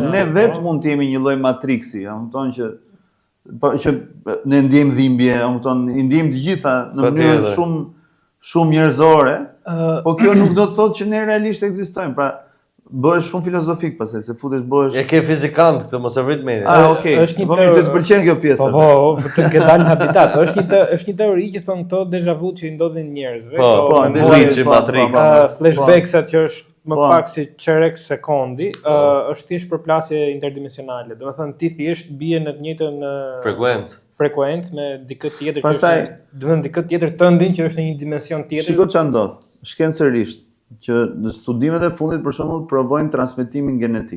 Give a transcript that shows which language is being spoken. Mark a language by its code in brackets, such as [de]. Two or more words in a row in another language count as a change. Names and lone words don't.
[sq] Ne vetë mund të jemi një lloj matriksi, kupton që ne ndjejmë dhimbje, kupton, i ndjejmë të gjitha në mënyrë shumë njerëzore, po kjo nuk do të thotë që ne realisht ekzistojmë. Pra bëhesh shumë filozofik pastaj, se futesh bëhesh. E ke fizikant këtë mos e vrit me. Okej. Po mirë, të pëlqen kjo pjesë. Po, të ke dalë në habitat. Është një teori që thon këto deja vu që i ndodhin njerëzve. Glitch, Matrix. Flashback-sat që është më pak si çerek sekondi, është thjesht përplasje interdimensionale. Domethënë ti thjesht bie në të njëjtën frekuencë me dikë tjetër që është, domethënë dikë tjetër tëndin që është në një dimension tjetër. Shiko ç'a ndodh. Shkencërisht që në studimet e fundit për shembull provojnë transmetimin genetik.